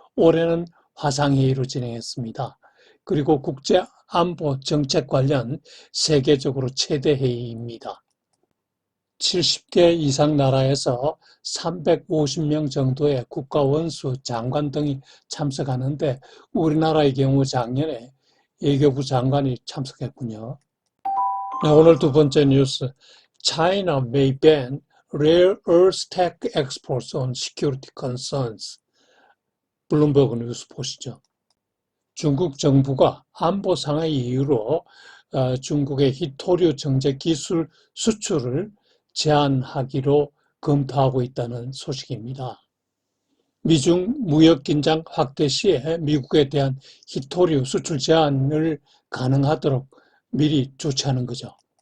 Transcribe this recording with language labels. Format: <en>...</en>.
<ko>올해는 화상회의로 진행했습니다. 그리고 국제안보 정책 관련 세계적으로 최대 회의입니다. 70개 이상 나라에서 350명 정도의 국가 원수, 장관 등이 참석하는데 우리나라의 경우 작년에 외교부 장관이 참석했군요. 네, 오늘 두 번째 뉴스.</ko> <en>China may ban rare earth tech exports on security concerns.</en> <ko>블룸버그 뉴스 보시죠. 중국 정부가 안보 상의 이유로 중국의 히토류 정제 기술 수출을 제한하기로 검토하고 있다는 소식입니다. 미중 무역 긴장 확대 시에 미국에 대한 히토류 수출 제한을 가능하도록 미리 조치하는 거죠.</ko>